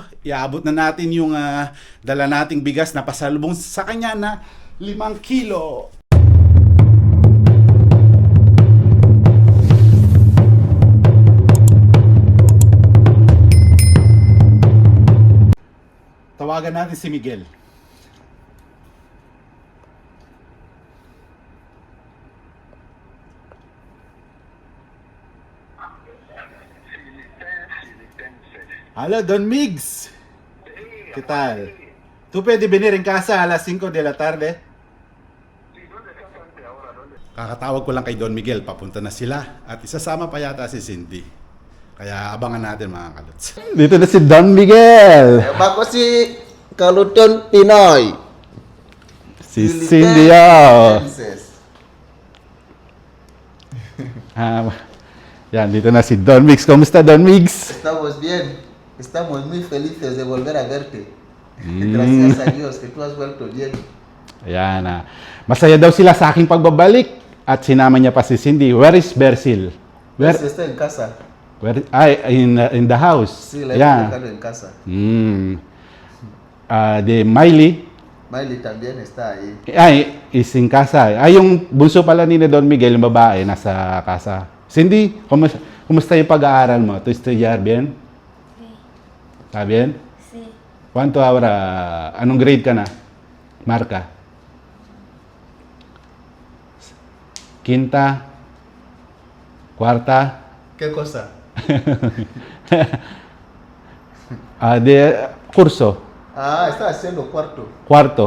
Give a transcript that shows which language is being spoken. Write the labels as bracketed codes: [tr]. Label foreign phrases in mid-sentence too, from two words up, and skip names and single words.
[tl] Iaabot na natin yung dala nating bigas na pasalubong sa kanya na 5 kilo. Tawagan natin si Miguel. [es] Hola, Don Migs. ¿Qué tal? ¿Tú puedes venir en casa a las 5 de la tarde? [tl] Kakatawag ko lang kay Don Miguel, papunta na sila. At isasama pa yata si Cindy. Kaya abangan natin mga kaluts. Dito na si Don Miguel. Ako si Kaluton Pinoy. Si Cindy. Yan, dito na si Don Migs. Kumusta, Don Migs? [es] Estamos bien. Estamos muy felices de volver a verte. Gracias a Dios que tú has vuelto bien. [tl] Ayan na. Masaya daw sila sa aking pagbabalik. At sinama niya pa si Cindy. [en] Where is Bersil? [es] Pues está en casa. [en] In the house. [es] Sí, la hemos dejado en casa. De Miley. Miley también está ahí. Ay, [en] is in casa. [tl] Ay, yung bunso pala ni Don Miguel, yung babae, nasa casa. Cindy, kumusta yung pag-aaral mo? [es] ¿Tu estudiar bien? ¿Está bien? Sí. ¿Cuánto ahora? [tl] Anong grade ka na? [es] Marca? Quinta? Cuarta? ¿Qué cosa? De curso? Está haciendo cuarto. Cuarto?